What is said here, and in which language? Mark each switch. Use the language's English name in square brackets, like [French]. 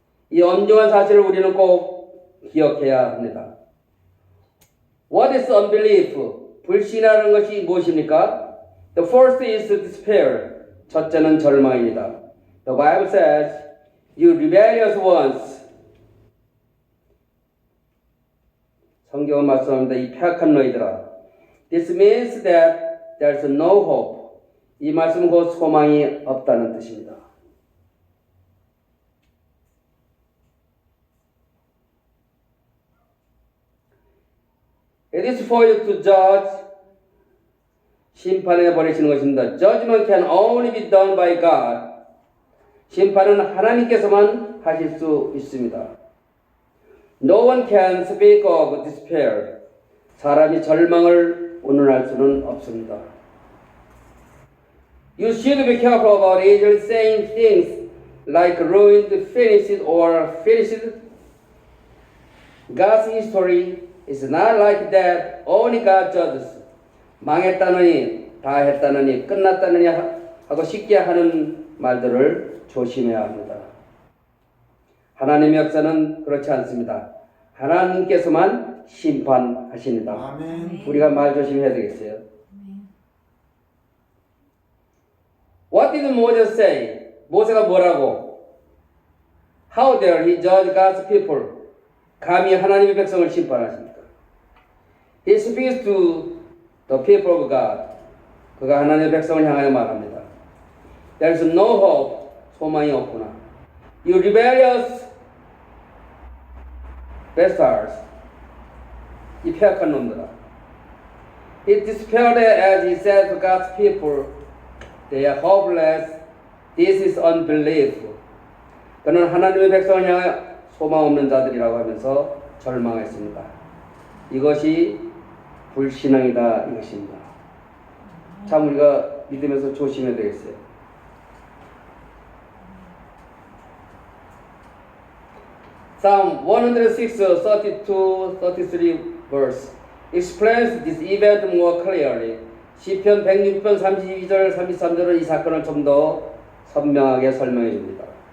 [Korean] 이 엄중한 사실을 우리는 꼭 기억해야 합니다. [English] What is unbelief? [Korean] 불신이라는 것이 무엇입니까? [English] The first is despair. [Korean] 첫째는 절망입니다. [English] The Bible says, you rebellious ones. [Korean] 성경은 말씀합니다. 이 패악한 너희들아. [English] This means that there's no hope. [Korean] 이 말씀은 곧 소망이 없다는 뜻입니다. [English] It is for you to judge. [Korean] 심판해 버리시는 것입니다. [English] Judgment can only be done by God. [Korean] 심판은 하나님께서만 하실 수 있습니다. [English] No one can speak of despair. [Korean] 사람이 절망을 운운할 수는 없습니다. [English] You should be careful about angels saying things like ruined, finished, or finished. God's history is not like that. Only God judges. [Korean] 망했다느니, 다 했다느니, 끝났다느니 하고 쉽게 하는 말들을 조심해야 합니다. 하나님의 역사는 그렇지 않습니다. 하나님께서만 심판하십니다. 아멘. 우리가 말 조심해야 되겠어요. [English] What did Moses say? [Korean] 모세가 뭐라고? [English] How dare he judge God's people? [Korean] 감히 하나님의 백성을 심판하십니까? [English] He speaks to the people of God. [Korean] 그가 하나님의 백성을 향하여 말합니다. [English] There is no hope. [Korean] 소망이 없구나. [English] You rebellious bastards. [Korean] 이 패악한 놈들아. [English] He despaired as he said to God's people, they are hopeless. This is unbelief. [Korean] 그는 하나님의 백성을 향해 소망 없는 자들이라고 하면서 절망했습니다. 이것이 불신앙이다 이것입니다. 참 우리가 믿으면서 조심해야 되겠어요. [English] Psalm 106, 32, 33 verse explains this event more clearly. [Korean] 시편 106편 32절, 33절은 이 사건을 좀 더 선명하게 설명해 줍니다.